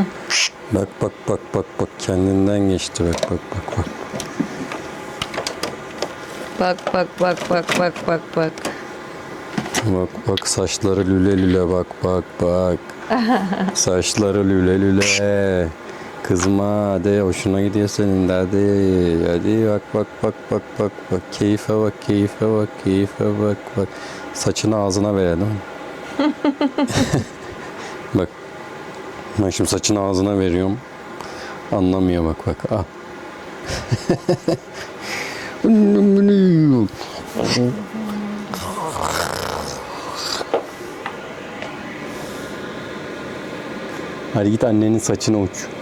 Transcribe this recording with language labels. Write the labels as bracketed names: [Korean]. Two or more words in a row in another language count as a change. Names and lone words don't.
[Turkish] Bak bak bak bak bak kendinden geçti bak bak bak bak. Bak bak bak bak bak bak bak. Bak bak saçları lüle lüle bak bak bak. Saçları lüle lüle. Kızma hadi hoşuna gidiyor senin de hadi. Hadi bak bak bak bak bak bak. Keyfe bak keyfe bak keyfe bak bak. Saçını ağzına verelim. Bak. Ben şimdi saçını ağzına veriyorum. Anlamıyor bak bak. Ah. Hadi git annenin saçına uç.